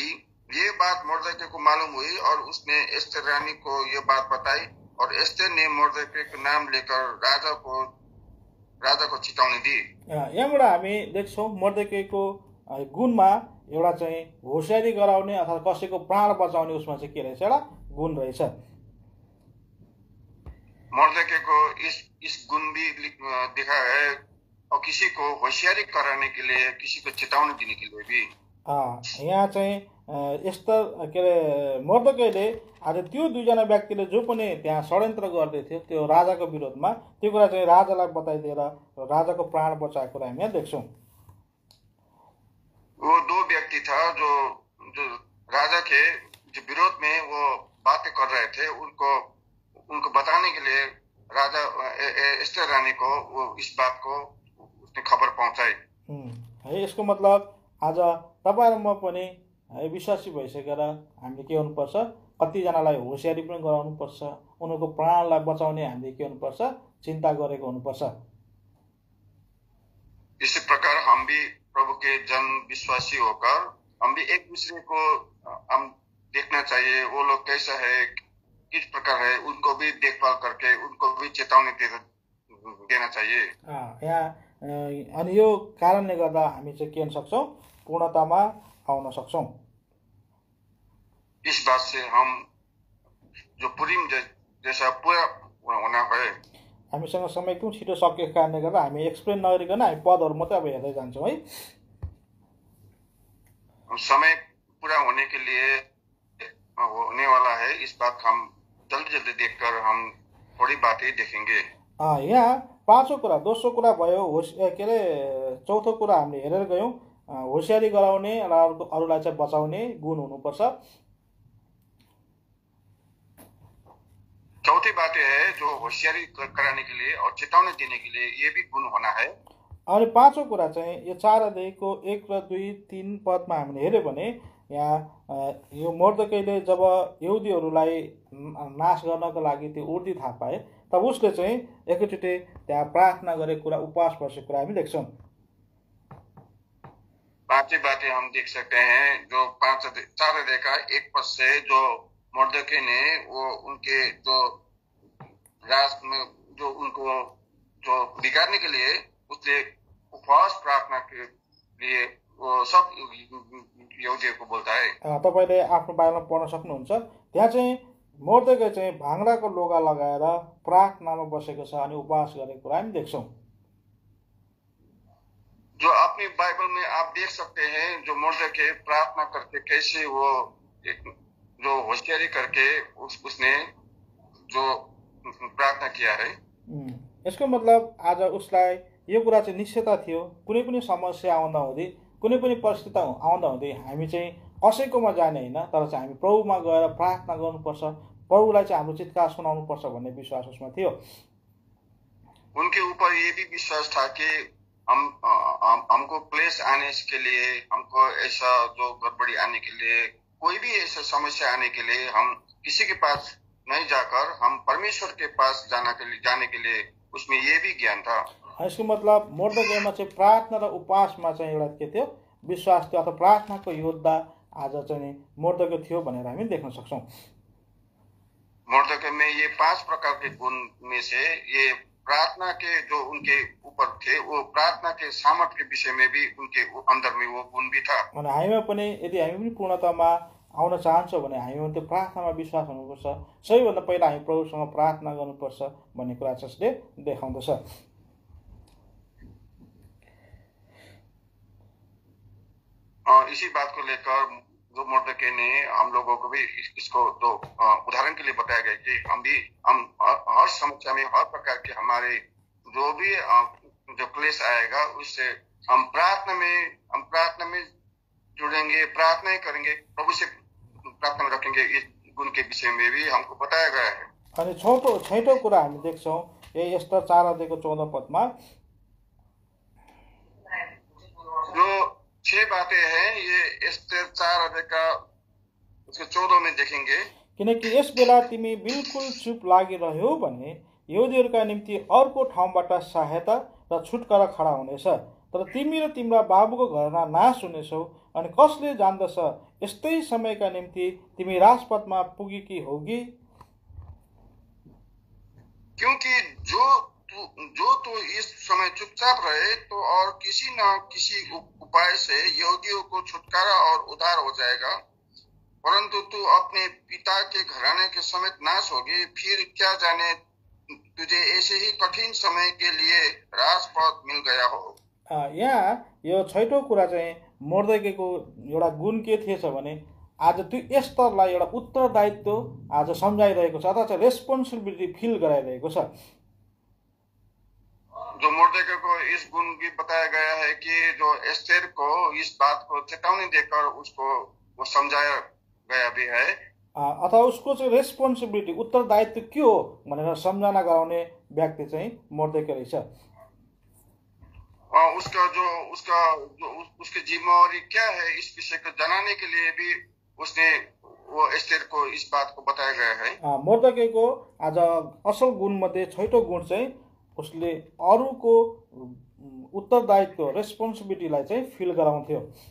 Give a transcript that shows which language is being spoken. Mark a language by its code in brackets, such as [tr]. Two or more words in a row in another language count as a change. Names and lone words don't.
[hi] ये बात मोर्देकै को मालूम हुई और उसने एस्तेर रानी को ये बात बताई और एस्तेर ने मोर्देकै को नाम लेकर राजा को चेतावनी दी। [ne] यहाँबाट हामी देख्छौँ मोर्देकैको गुणमा एउटा चाहिँ होसियारी गराउने अथवा कसैको प्राण बचाउने उसमा चाहिँ के रहेछ, एउटा गुण रहेछ। [hi] मोर्देकै को इस गुण भी दिखा है और किसी को होशियारी कराने के लिए, किसी को चेतावनी देने के लिए भी। [ne] यहाँ चाहिँ एस्तर के अरे मोर्देकैले आज त्यो दुईजना व्यक्तिले जो पनि त्यहाँ षड्यन्त्र गर्दै थियो त्यो राजाको विरोधमा, त्यो कुरा चाहिँ राजालाई बताइदिएर राजाको प्राण बचाएको कुरा हामी यहाँ देख्छौँ। [hi] वो दो व्यक्ति था जो राजा के जो विरोध में वो बातें कर रहे थे, उनको बताने के लिए राजा एस्तेर रानी को वो इस बात को उसने खबर पहुंचाई। [ne] यसको मतलब आज तपाईँ र म पनि विश्वासी भइसकेर हामीले के गर्नुपर्छ, कतिजनालाई होसियारी पनि गराउनुपर्छ, उनीहरूको प्राणलाई बचाउने हामीले के गर्नुपर्छ, चिन्ता गरेको हुनुपर्छ। [hi] इसी प्रकार हम भी प्रभु के जन विश्वासी होकर हम भी एक दूसरे को हम देखना चाहिए, वो लोग कैसा है, किस प्रकार है, उनको भी देखभाल करके उनको भी चेतावनी देना चाहिए। [ne] यहाँ अनि यो कारणले गर्दा हामी चाहिँ के गर्न सक्छौँ, पूर्णतामा आउन सक्छौँ। [hi] इस बात से हम जो पुरीम जैसा पूरा होना है। [ne] हामीसँग समय एकदम छिटो सकेको कारणले गर्दा हामी एक्सप्लेन नगरिकन हामी पदहरू मात्रै अब हेर्दै जान्छौँ है। [hi] समय पूरा होने के लिए होने वाला है, इस बात हम जल्दी जल्दी देखकर हम थोड़ी बातें देखेंगे। [ne] यहाँ पाँचौं कुरा, दोस्रो कुरा भयो के अरे चौथो कुरा हामीले हेरेर गयौँ, होसियारी गराउने र अरूलाई चाहिँ बचाउने गुण हुनुपर्छ। [hi] चौथी बात है जो होशियारी कराने के लिए और चेतावनी देने के लिए ये भी गुण होना है। [ne] अनि पाँचौं कुरा चाहिँ यो 4 अध्यायको 1 र 2, 3 पदमा हामीले हेर्यो भने यहाँ यो मोर्देकैले जब यहुदीहरूलाई नाश गर्नको लागि त्यो उर्दी थाहा पाए तब उसले चाहिँ एकैचोटि त्यहाँ प्रार्थना गरेको कुरा, उपवास बसेको कुरा हामी देख्छौँ। [hi] पांचवी बातें हम देख सकते हैं जो 4 अध्याय का 1 पद से जो मोर्देकै ने वो उनके जो राज में जो उनको जो बिगाड़ने के लिए उसने उपवास प्रार्थना के लिए वो सब [ne] यहुदीहरूको बोल्दा [hi] है। [ne] तपाईले आफ्नो बाइबलमा पढ्न सक्नुहुन्छ, त्यहाँ चाहिँ मोर्देकै चाहिँ भाङ्राको लुगा लगाएर प्रार्थनामा बसेको छ अनि उपवास गरेको कुरा हामी देख्छौँ। [hi] जो अपनी बाइबल में आप देख सकते हैं जो मोर्देकै प्रार्थना करके कैसे वो जो होशियारी करके उसने जो प्रार्थना किया है। [ne] यसको मतलब आज उसलाई यो कुरा चाहिँ निश्चयता थियो, कुनै पनि समस्या आउँदा हुँदै, कुनै पनि परिस्थिति आउँदा हुँदै हामी चाहिँ कसैकोमा जाने होइन, तर चाहिँ हामी प्रभुमा गएर प्रार्थना गर्नुपर्छ, प्रभुलाई चाहिँ हाम्रो चित्कार सुनाउनुपर्छ भन्ने विश्वास उसमा थियो। [hi] उनके ऊपर ये भी विश्वास था कि हमको क्लेश आने के लिए, हमको ऐसा जो गड़बड़ी आने के लिए, कोई भी ऐसा समस्या आने के लिए हम किसी के पास नहीं जाकर हम परमेश्वर के पास जाने के लिए उसमें ये भी ज्ञान था। [ne] यसको मतलब मोर्देकैमा चाहिँ प्रार्थना र उपवासमा चाहिँ एउटा के थियो, विश्वास थियो, अथवा प्रार्थनाको योद्धा आज चाहिँ मोर्देकै थियो भनेर हामी देख्न सक्छौँ। [hi] मोर्देकै में ये 5 प्रकार के गुण में से ये प्रार्थना के जो उनके ऊपर थे, वो प्रार्थना के सामर्थ्य के विषय में भी उनके अंदर में वो गुण भी था। [ne] अनि हामीमा पनि यदि हामी पनि पूर्णतामा आउन चाहन्छौँ भने हामीमा त्यो प्रार्थनामा विश्वास हुनुपर्छ। सबैभन्दा पहिला हामी प्रभुसँग प्रार्थना गर्नुपर्छ भन्ने कुरा चाहिँ यसले देखाउँदछ। [hi] इसी बात को लेकर जो मोर्देकै ने हम लोगों को भी इसको तो उदाहरण के लिए बताया गया कि हम हर समस्या में, हर प्रकार के हमारे जो भी जो क्लेश आएगा उससे हम प्रार्थना में जुड़ेंगे, प्रार्थना ही करेंगे, प्रभु से प्रार्थना में रखेंगे। इस गुण के विषय में भी हमको बताया गया है। [ne] अनि छैटौं कुरा हामी देख्छौँ यही एस्तर 4 अध्यायको 14 पदमा [hi] जो 6 बातें हैं, ये एस्तर 4 अध्याय का उसके 14 में देखेंगे [ne] किनकि यस बेला तिमी बिल्कुल चुप लागिरह्यौ भने यहुदीहरूका निम्ति अर्को ठाउँबाट सहायता र छुटकारा खडा हुनेछ। तर तिमी र तिम्रा बाबुको घरमा नाश हुनेछौ। अनि कसले जान्दछ यस्तै समयका निम्ति तिमी राजपथमा पुगेकी होगी। [hi] क्योंकि जो तो इस समय चुपचाप रहे तो और किसी न किसी उपाय से यहूदियों को छुटकारा और उद्धार हो जाएगा, परंतु तू अपने पिता के घराने के समेत नाश होगी। फिर क्या जाने तुझे ऐसे ही कठिन समय के लिए राजपथ मिल गया हो। [ne] यहाँ यो छैटौँ कुरा चाहिँ मोर्देकेको एउटा गुण के थिएछ भने आज त्यो एस्तरलाई एउटा उत्तरदायित्व आज सम्झाइरहेको छ अथवा चाहिँ [en] responsibility feel [ne] गराइरहेको छ। [hi] जो मोर्देके को इस गुण भी बताया गया है कि जो एस्तेर को इस बात को चेतावनी देकर उसको वो समझाया गया भी है। [ne] अथवा उसको चाहिँ रेस्पोन्सिबिलिटी उत्तरदायित्व के हो भनेर सम्झना गराउने व्यक्ति चाहिँ मोर्देके रहेछ। [hi] उसकी जिम्मेवारी क्या है इस विषय को जनाने के लिए भी उसने वो एस्तेर को इस बात को बताया गया है। [ne] मोर्देकेको आज असल गुण मध्ये छैटौँ गुण चाहिँ उसले अरूको उत्तरदायित्व रेस्पोन्सिबिलिटीलाई चाहिँ फिल गराउँथ्यो।